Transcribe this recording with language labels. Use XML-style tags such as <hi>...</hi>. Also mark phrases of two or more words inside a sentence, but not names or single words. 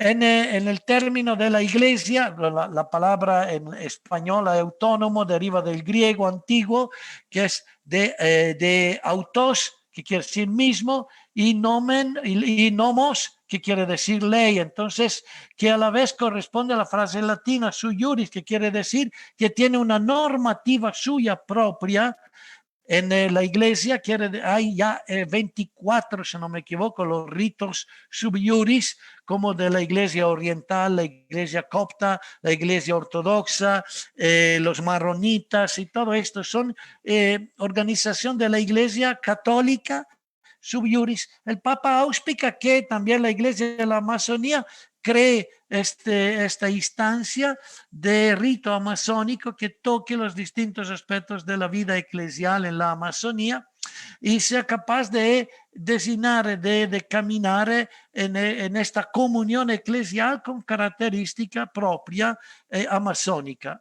<es>en el término de la iglesia, la palabra en español autónomo deriva del griego antiguo, que es de autos, que quiere decir mismo, y nomen, y nomos, que quiere decir ley. Entonces, que a la vez corresponde a la frase latina</es> <la>sui juris,</la> <es>que quiere decir que tiene una normativa suya propia. En la iglesia hay ya 24, si no me equivoco, los ritos</es> <la>sub juris,</la> <es>como de la iglesia oriental, la iglesia copta, la iglesia ortodoxa, los marronitas y todo esto son organización de la iglesia católica</es> <la>sub juris.</la> <es>El Papa auspica que también la iglesia de la Amazonía cree esta instancia de rito amazónico que toque los distintos aspectos de la vida eclesial en la Amazonía y sea capaz de designar, de caminar en esta comunión eclesial con característica propia amazónica.</es>